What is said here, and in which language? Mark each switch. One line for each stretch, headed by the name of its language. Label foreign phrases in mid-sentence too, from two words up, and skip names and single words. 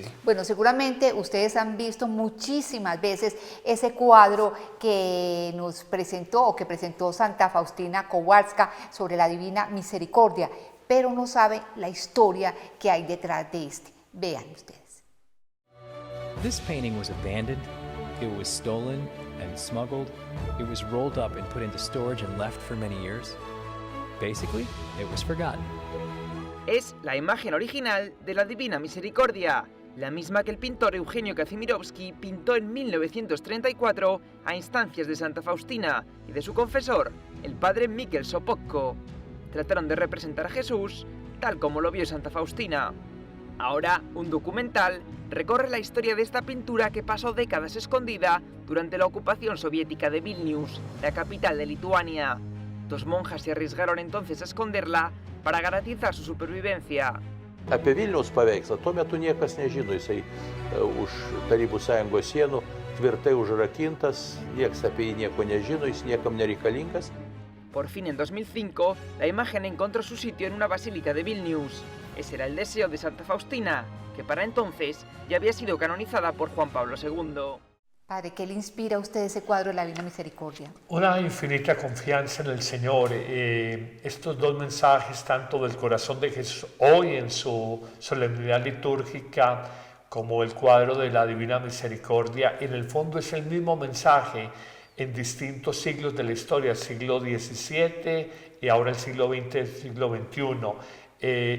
Spanish: Bueno, seguramente ustedes han visto muchísimas veces ese cuadro que nos presentó o que presentó Santa Faustina Kowalska sobre la Divina Misericordia, pero no saben la historia que hay detrás de este. Vean ustedes.
English: This painting was abandoned, it was stolen and smuggled, it was rolled up and put into storage and left for many years. Basically, it was forgotten.
Spanish: Es la imagen original de la Divina Misericordia, la misma que el pintor Eugenio Kazimirovsky pintó en 1934 a instancias de Santa Faustina y de su confesor, el padre Mikel Sopocko. Trataron de representar a Jesús tal como lo vio Santa Faustina. Ahora, un documental recorre la historia de esta pintura que pasó décadas escondida durante la ocupación soviética de Vilnius, la capital de Lituania. 2 monjas se arriesgaron entonces a esconderla para garantizar su supervivencia.
Lithuanian: Apie Vilniaus paveikslą tuo metu niekas nežino, jisai už Tarybų Sąjungos sienų tvirtai užrakintas, niekas apie jį nieko nežino, jis niekam nereikalingas.
Spanish: Por fin, en 2005, la imagen encontró su sitio en una basílica de Vilnius. Ese era el deseo de Santa Faustina, que para entonces ya había sido canonizada por Juan Pablo II. Padre, ¿qué le inspira a usted ese cuadro de la Divina Misericordia? Una infinita confianza en el Señor. Estos 2 mensajes, tanto del corazón de Jesús hoy en su solemnidad litúrgica, como el cuadro de la Divina Misericordia, en el fondo es el mismo mensaje en distintos siglos de la historia, el siglo XVII y ahora el siglo XX, el siglo XXI.